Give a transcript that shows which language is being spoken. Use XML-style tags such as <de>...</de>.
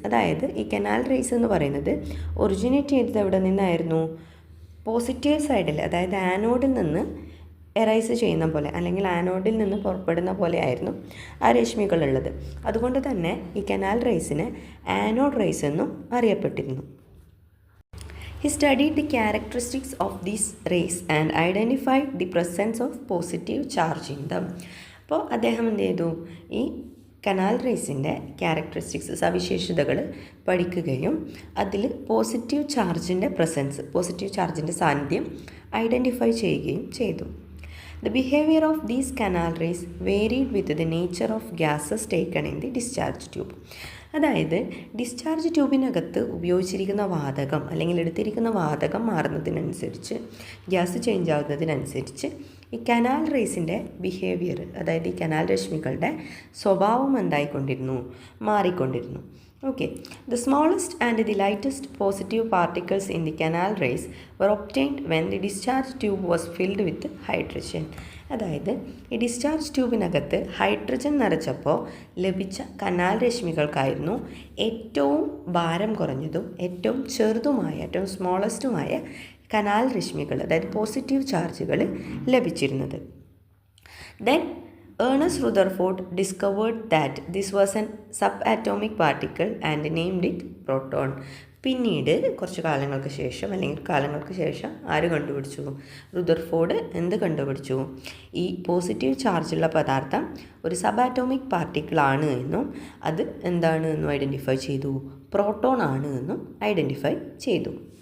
<ml>അതായത് ഈ canal raise എന്ന് പറയുന്നത് ഒറിജിനേറ്റ് ചെയ്തത് എവിടെ നിന്നായിരുന്നു? പോസിറ്റീവ് സൈഡിൽ, അതായത് ആനോഡിൽ നിന്ന് എറൈസ് ചെയ്യുന്ന പോലെ, അല്ലെങ്കിൽ ആനോഡിൽ നിന്ന് പുറപ്പെടുന്ന പോലെ ആയിരുന്നു ആ രശ്മികളുള്ളത്. അതുകൊണ്ട് തന്നെ ഈ കനാൽ റേസിന് ആനോഡ് റേസ് എന്നും അറിയപ്പെട്ടിരുന്നു.</ml> <en>He studied the characteristics of these rays and identified the presence of positive charge in them.</en> <ml>അപ്പോൾ അദ്ദേഹം എന്ത് ചെയ്തു? ഈ കനാൽ റേസിൻ്റെ ക്യാരക്ടറിസ്റ്റിക്സ്, സവിശേഷതകൾ പഠിക്കുകയും അതിൽ പോസിറ്റീവ് ചാർജിൻ്റെ പ്രസൻസ്, പോസിറ്റീവ് ചാർജിൻ്റെ സാന്നിധ്യം ഐഡൻറ്റിഫൈ ചെയ്യുകയും ചെയ്തു.</ml> <en>The behavior of these canal rays varied with the nature of gases taken in the discharge tube.</en> <ml>അതായത് ഡിസ്ചാർജ് ട്യൂബിനകത്ത് ഉപയോഗിച്ചിരിക്കുന്ന വാതകം, അല്ലെങ്കിൽ എടുത്തിരിക്കുന്ന വാതകം മാറുന്നതിനനുസരിച്ച്, ഗ്യാസ് ചേഞ്ച് ആവുന്നതിനനുസരിച്ച് ഈ കനാൽ റേസിൻ്റെ ബിഹേവിയർ, അതായത് ഈ കനാൽ രശ്മികളുടെ സ്വഭാവം എന്തായിക്കൊണ്ടിരുന്നു? മാറിക്കൊണ്ടിരുന്നു.</ml> <en>Okay, the smallest and the lightest positive particles in the canal rays were obtained when the discharge tube was filled with hydrogen.</en> <ml>അതായത് ഈ ഡിസ്ചാർജ് ട്യൂബിനകത്ത് ഹൈഡ്രജൻ നിറച്ചപ്പോൾ ലഭിച്ച കനാൽ രശ്മികൾക്കായിരുന്നു ഏറ്റവും ഭാരം കുറഞ്ഞതും ഏറ്റവും ചെറുതുമായ, ഏറ്റവും സ്മോളസ്റ്റുമായ കനാൽ രശ്മികൾ, അതായത് പോസിറ്റീവ് ചാർജുകൾ ലഭിച്ചിരുന്നത്.</ml> <en>Then Ernest Rutherford discovered that this was an subatomic particle and named it proton.</en> <ml>പിന്നീട് കുറച്ച് കാലങ്ങൾക്ക് ശേഷം, അല്ലെങ്കിൽ കാലങ്ങൾക്ക് ശേഷം ആര് കണ്ടുപിടിച്ചു? റുദർഫോർഡ് എന്ത് കണ്ടുപിടിച്ചു? ഈ പോസിറ്റീവ് ചാർജുള്ള പദാർത്ഥം ഒരു സബാറ്റോമിക് പാർട്ടിക്കിൾ ആണ് എന്നും അത് എന്താണ് എന്നും ഐഡൻറ്റിഫൈ ചെയ്തു, പ്രോട്ടോൺ ആണ് എന്നും ഐഡൻറ്റിഫൈ ചെയ്തു.</ml>